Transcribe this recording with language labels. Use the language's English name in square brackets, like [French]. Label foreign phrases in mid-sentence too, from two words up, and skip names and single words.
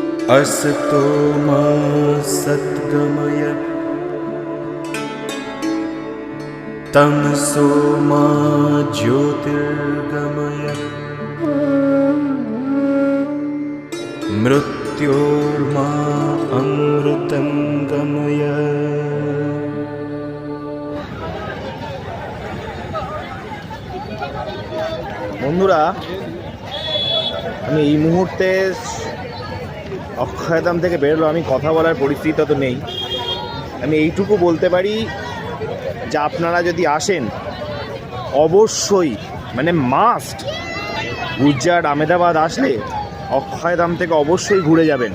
[Sanskrit] असतो मा सद्गमय तमसो मा ज्योतिर्गमय मृत्योर्मा अमृतं गमय। [Bangla] বন্ধুরা, আমি এই মুহূর্তে অক্ষয়ধাম থেকে বেরোলো, আমি কথা বলার পরিস্থিতি তো নেই। আমি এইটুকু বলতে পারি যে আপনারা যদি আসেন অবশ্যই মানে মাস্ট গুজরাট আহমেদাবাদ আসলে অক্ষয়ধাম থেকে অবশ্যই ঘুরে যাবেন।